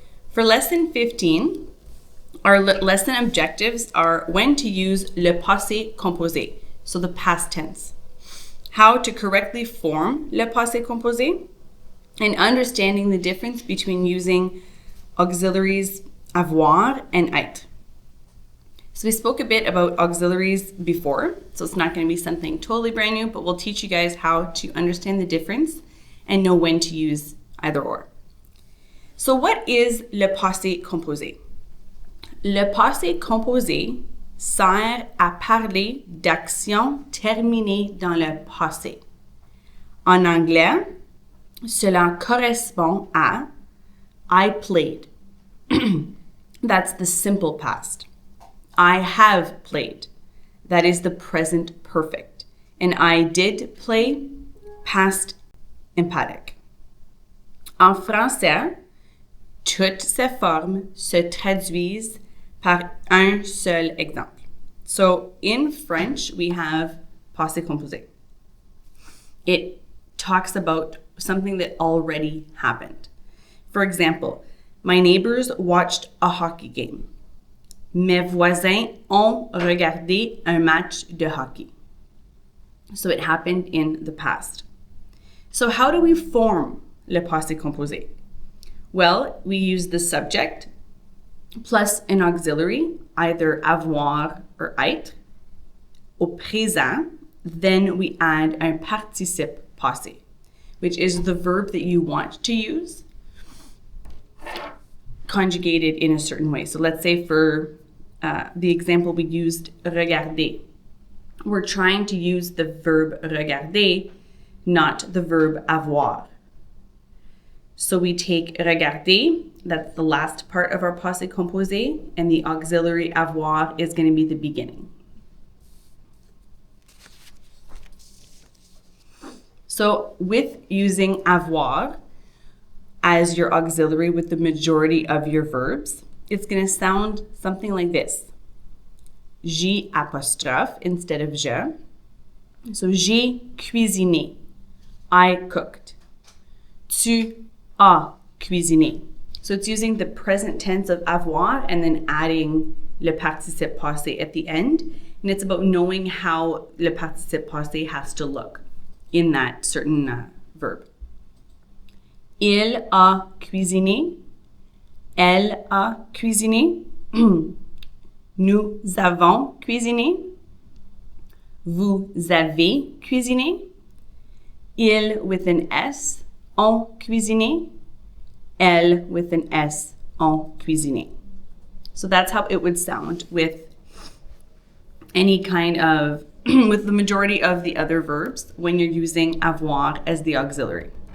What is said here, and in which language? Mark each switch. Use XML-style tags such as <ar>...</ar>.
<en>For lesson 15, our lesson objectives are when to use le passé composé, so the past tense, how to correctly form le passé composé, and understanding the difference between using auxiliaries avoir and être. So we spoke a bit about auxiliaries before, so it's not going to be something totally brand new, but we'll teach you guys how to understand the difference and know when to use either or. So what is le passé composé?</en> <fr>Le passé composé sert à parler d'actions terminées dans le passé. En anglais, cela correspond à</fr> <en>I played. That's the simple past. I have played. That is the present perfect. And I did play, past emphatic.</en> <fr>En français, toutes ces formes se traduisent par un seul exemple.</fr> <en>So in French, we have passé composé. It talks about something that already happened. For example, my neighbors watched a hockey game.</en> <fr>Mes voisins ont regardé un match de hockey.</fr> <en>So it happened in the past. So how do we form le passé composé? Well, we use the subject plus an auxiliary, either avoir or être. Au présent, then we add un participe passé, which is the verb that you want to use, conjugated in a certain way. So let's say for the example we used, regarder. We're trying to use the verb regarder, not the verb avoir. So we take regarder, that's the last part of our passé composé, and the auxiliary avoir is going to be the beginning. So with using avoir as your auxiliary with the majority of your verbs, it's going to sound something like this. J'ai apostrophe instead of je. So</en> <fr>j'ai cuisiné.</fr> <en>I cooked.</en> <fr>Tu as cuisiné.</fr> <en>So it's using the present tense of avoir and then adding le participe passé at the end. And it's about knowing how le participe passé has to look in that certain verb.</en> <fr>Il a cuisiné. Elle a cuisiné. Nous avons cuisiné. Vous avez cuisiné. Ils</fr> <en>with an S</en> <fr>ont cuisiné. Elle with an S ont cuisiné.</fr> <en>So that's how it would sound with any kind of, with the majority of the other verbs when you're using avoir as the auxiliary.</en>